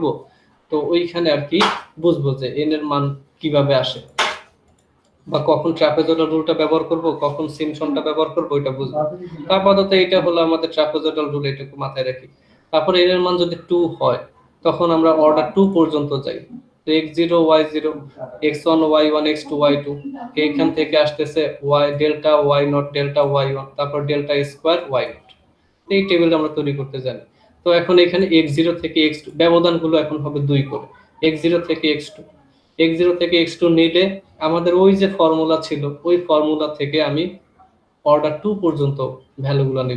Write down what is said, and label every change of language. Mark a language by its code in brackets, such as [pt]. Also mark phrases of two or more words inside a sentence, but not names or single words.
[bn] তো ওইখানে আর কি বুঝবো যে n এর মান কিভাবে আসে, বা কখন [en] trapezoidal rule [bn] ব্যবহার করব, কখন সিমসনটা ব্যবহার করব, এটা বুঝবো। আপাতত এটা হলো আমাদের [en] trapezoidal rule, [bn] এটাকে মাথায় রাখি। তারপর n এর মান যদি 2 হয় তখন আমরা অর্ডার 2 পর্যন্ত যাই। তো x0 y0 x1 y1 x2 y2, এইখান থেকে আসতেছে [en] y delta y0 delta y1, [bn] তারপর [en] delta square y0. [bn] এই টেবিলটা আমরা তৈরি করতে জানি। তো এখন এখানে x0 থেকে x2 ব্যবধানগুলো এখন হবে 2 করে, x0 থেকে x2, x0 থেকে x2 নিলে আমাদের ওই যে ফর্মুলা ছিল, ওই ফর্মুলা থেকে আমি অর্ডার 2 পর্যন্ত ভ্যালুগুলো নেব।